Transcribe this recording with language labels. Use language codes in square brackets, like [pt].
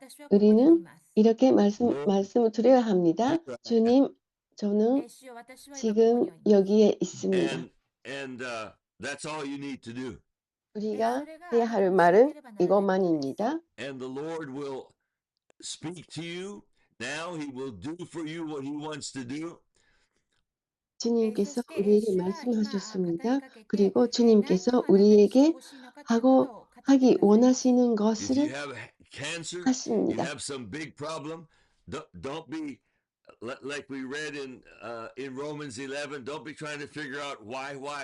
[ko] 우리는 이렇게 말씀을 드려야 합니다. 주님, 저는 지금 여기에 있습니다. [en] And that's all you need to do. [ko] 우리가 해야 할 말은 이것만입니다. [en] And the Lord will speak to you. Now he will do for you what he wants to do. [ko] 주님께서 우리에게 말씀하셨습니다. 그리고 주님께서 우리에게 하기 원하시는 것을 [en] If you have cancer, [ko] 하십니다. [en] you have some big problem, don't be like we read in Romans 11. Don't be trying to figure out why.